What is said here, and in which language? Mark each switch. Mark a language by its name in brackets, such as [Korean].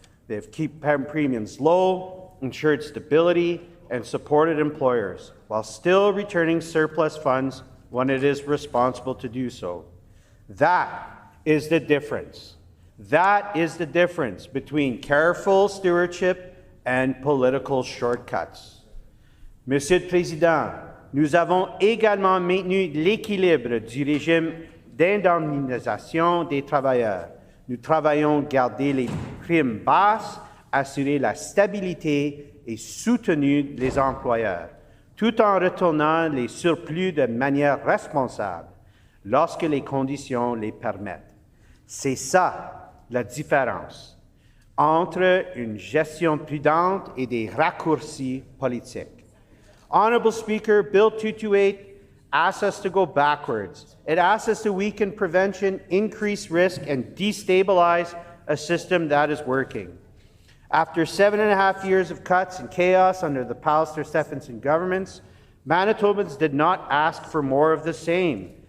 [English] They've kept premiums low, ensured stability, and supported employers, while still returning surplus funds when it is responsible to do so. That is the difference. That is the difference between careful stewardship and political shortcuts. [French] Monsieur le Président, nous avons également maintenu l'équilibre du régime d'indemnisation des travailleurs. Nous travaillons à garder les primes basses, assurer la stabilité et soutenir les employeurs, tout en retournant les surplus de manière responsable lorsque les conditions les permettent. C'est ça la différence entre une gestion prudente et des raccourcis politiques. [English] Honourable Speaker, Bill 228 asks us to go backwards. It asks us to weaken prevention, increase risk, and destabilize a system that is working. After 7.5 years of cuts and chaos under the Pallister-Stephenson governments, Manitobans did not ask for more of the same.